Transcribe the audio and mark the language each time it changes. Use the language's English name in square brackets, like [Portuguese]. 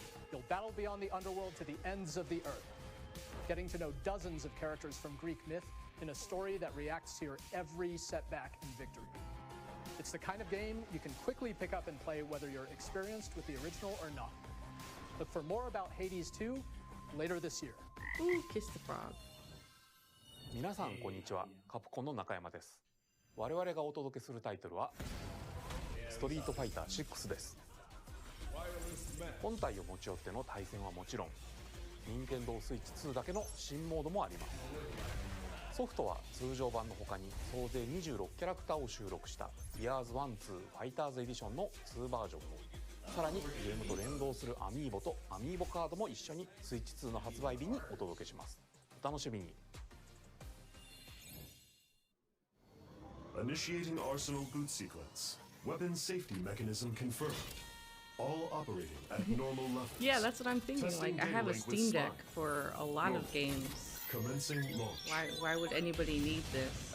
[English] You'll battle beyond the underworld to the ends of the earth, getting to know dozens of characters from Greek myth in a story that reacts to your every setback and victory. It's the kind of game you can quickly pick up and play whether you're experienced with the original or not. Look for more about Hades 2 later this year. Ooh, kiss the frog. [Japanese] 皆さんこんにちは、カプコンの中山です。我々がお届けするタイトルはストリートファイター6です。本体を持ち寄っての対戦はもちろん、任天堂スイッチ2だけの新モードもあります。ソフトは通常版の他に総勢26キャラクターを収録した Years 1-2 ファイターズエディションの2バージョンと、さらにゲームと連動するアミーボとアミーボカードも一緒にスイッチ2の発売日にお届けします。お楽しみに。 [English] Initiating Arsenal boot sequence. Weapon safety mechanism confirmed. All operating at normal levels. Yeah, that's what I'm thinking. Testing Like, I have a data link with Steam Deck Smart. for a lot of games. Commencing launch. Why would anybody need this